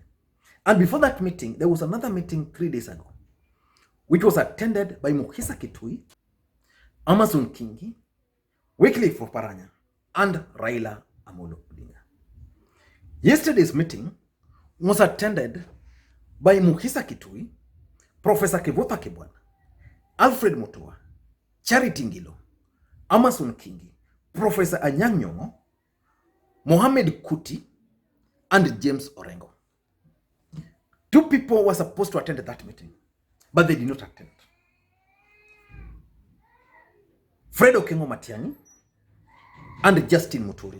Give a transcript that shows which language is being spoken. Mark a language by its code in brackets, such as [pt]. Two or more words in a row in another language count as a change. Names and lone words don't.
[en] And before that meeting, there was another meeting 3 days ago, which was attended by Mukhisa Kituyi, Amason Kingi, Wycliffe Oparanya, and Raila Odinga. Yesterday's meeting was attended by Mukhisa Kituyi, Professor Kivutha Kibwana, Alfred Mutua, Charity Ngilu, Amason Kingi, Professor Anyang Nyong'o, Mohamed Kuti, and James Orengo. 2 people were supposed to attend that meeting, but they did not attend. Fred Okengo Matiang'i and Justin Muturi.